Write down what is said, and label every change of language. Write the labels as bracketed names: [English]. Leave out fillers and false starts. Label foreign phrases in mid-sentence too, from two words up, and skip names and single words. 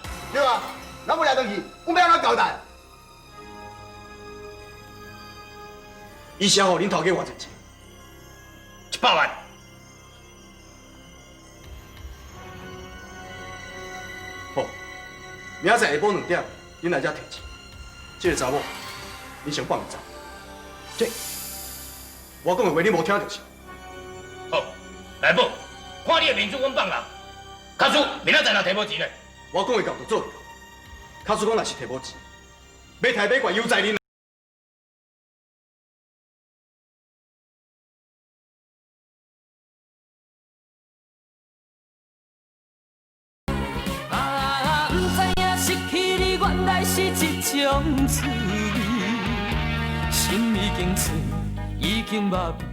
[Min Nan Chinese] 对啊，咱要抓倒去，阮要安怎交代？伊是互恁头家偌济钱？100万。好，明仔载下晡2点，恁来遮提钱。这个查某，你先放伊走。这，我讲的话你无听着是？好，来宝，看你的面子，阮放人。卡叔，明仔载若摕无钱呢？我讲的到就做到。卡叔讲若是摕无钱，要抬买怪犹在恁。是一种滋味，心已经碎，已经麻痹。